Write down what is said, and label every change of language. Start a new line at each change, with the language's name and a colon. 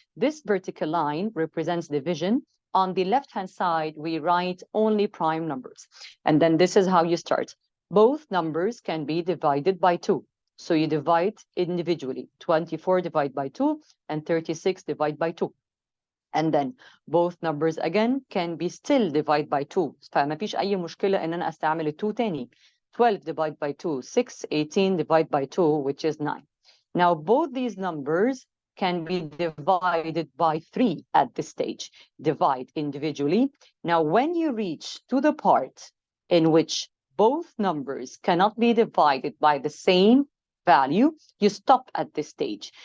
English: This vertical line represents division. On the left-hand side, we write only prime numbers. And then this is how you start. Both numbers can be divided by 2. So you divide individually, 24 divided by 2 and 36 divided by 2. And then both numbers again can be still divided by 2.
Arabic: فما فيش أي مشكلة إن أنا أستعمل 2 تاني.
English: 12 divided by 2, 6, 18 divided by 2, which is 9. Now, both these numbers can be divided by 3 at this stage. Divide individually. Now, when you reach to the part in which both numbers cannot be divided by the same value, you stop at this stage.